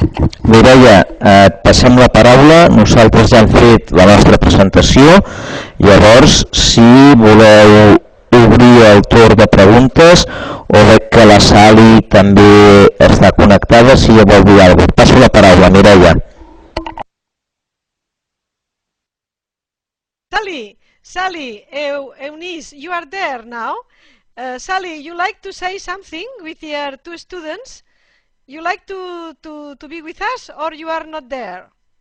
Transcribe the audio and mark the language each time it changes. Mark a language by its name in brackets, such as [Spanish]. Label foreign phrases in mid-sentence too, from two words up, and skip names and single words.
[Catalan] Mireia, et passem la paraula. Nosaltres ja hem fet la nostra presentació. Llavors, si voleu obrir el torn de preguntes o veig que la Sally també està connectada, si ja vol dir alguna cosa. Et passo la paraula, Mireia. [English] Sally, Eunice, you are there now. Sally, you like to say something with your two students? You like to be with us or you are not there?